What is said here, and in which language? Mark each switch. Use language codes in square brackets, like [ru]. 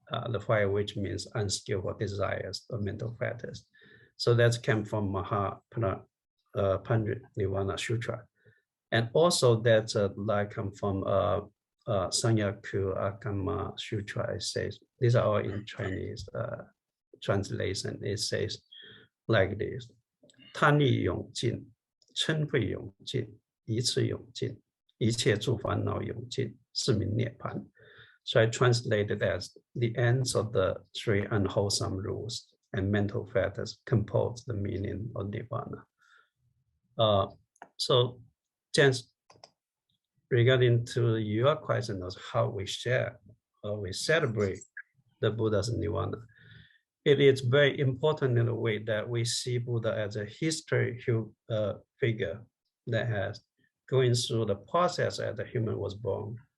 [en] The fire which means unskillful desires or mental fetters. So that came from Maha Pari-Nirvana Sutra. And also that's like come from Sanyaku Akama Sutra. It says, these are all in Chinese translation. It says like this: [zh] 贪欲永尽，嗔恚永尽，一次永尽，一切诸烦恼永尽，是名涅槃. [en] So I translated as the ends of the three unwholesome rules and mental fetters compose the meaning of Nirvana. So James, regarding to your question of how we share or we celebrate the Buddha's Nirvana, it is very important in a way that we see Buddha as a historical figure that has going through the process as a human was born,